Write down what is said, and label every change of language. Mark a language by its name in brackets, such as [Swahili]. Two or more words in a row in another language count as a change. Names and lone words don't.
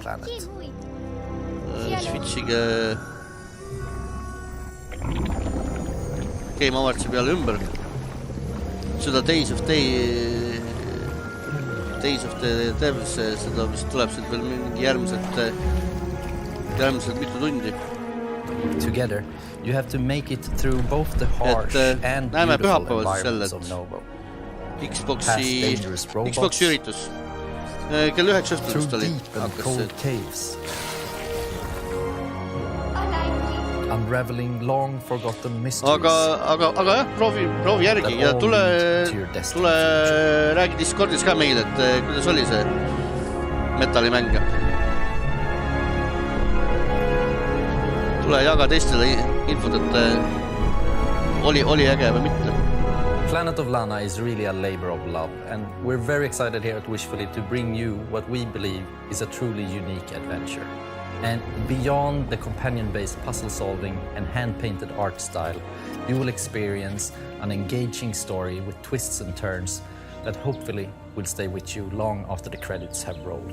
[Estonian] switchige Game Awards'i peale ümber seda Days of Day Devs, seda vist tuleb sealt veel mingi järgmiselt mitu tundi. [English] Together, you have to make it through both the harsh and beautiful environments of Novo. [Estonian] Xbox'i üritus. Kell 9 õhtust oli. [English] Unraveling long forgotten mysteries. [Estonian] Aga jah, proovi järgi ja tule räägi Discordis ka meile, et kuidas oli see metallimäng. Tule jaga teistele infot, et oli äge või mitte. [English] Planet of Lana is really a labor of love, and we're very excited here at Wishfully to bring you what we believe is a truly unique adventure. And beyond the companion-based puzzle solving and hand-painted art style, you will experience an engaging story with twists and turns that hopefully will stay with you long after the credits have rolled.